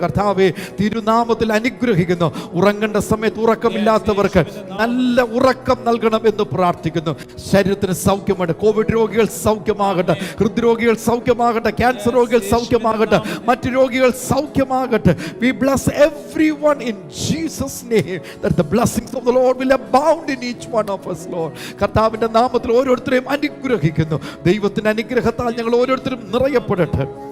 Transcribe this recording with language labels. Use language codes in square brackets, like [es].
[ml] കർത്താവെ, തിരുനാമത്തിൽ അനുഗ്രഹിക്കുന്നു. ഉറങ്ങേണ്ട സമയത്ത് ഉറക്കമില്ലാത്തവർക്ക് നല്ല ഉറക്കം നൽകണം എന്ന് പ്രാർത്ഥിക്കുന്നു. ശരീരത്തിന് സൗഖ്യമാണ്. കോവിഡ് രോഗികൾ സൗഖ്യമാകട്ടെ, ഹൃദ്രോഗികൾ സൗഖ്യമാകട്ടെ, ക്യാൻസർ രോഗികൾ സൗഖ്യമാകട്ടെ, മറ്റു രോഗികൾ സൗഖ്യമാകട്ടെ. [en] We bless everyone in Jesus' name, that the blessings of the Lord will abound in each one of us, Lord. [ml] കർത്താവിന്റെ നാമത്തിൽ ഓരോരുത്തരെയും അനുഗ്രഹിക്കുന്നു. ദൈവത്തിന്റെ അനുഗ്രഹത്താൽ ഞങ്ങൾ ഓരോരുത്തരും നിറയപ്പെടട്ടെ.